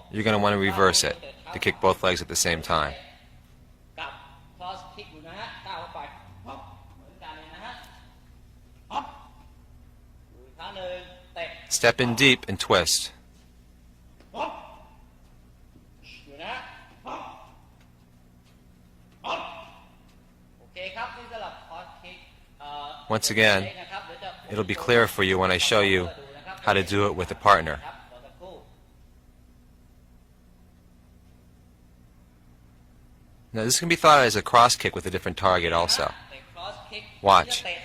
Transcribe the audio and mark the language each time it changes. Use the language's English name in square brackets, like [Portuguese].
[English] you're going to want to reverse it to kick both legs at the same time. [Thai] กับ cross kick อยู่นะฮะก้าวเข้าไปปั๊บเหมือนกันเลยนะฮะปั๊บอีกครั้งหนึ่งเตะ [English] Step in deep and twist. [Thai] ปั๊บอยู่นะปั๊บปั๊บโอเคครับนี่สำหรับ cross kick [English] Once again, it'll be clearer for you when I show you how to do it with a partner. Now this can be thought as a cross kick with a different target also. Watch.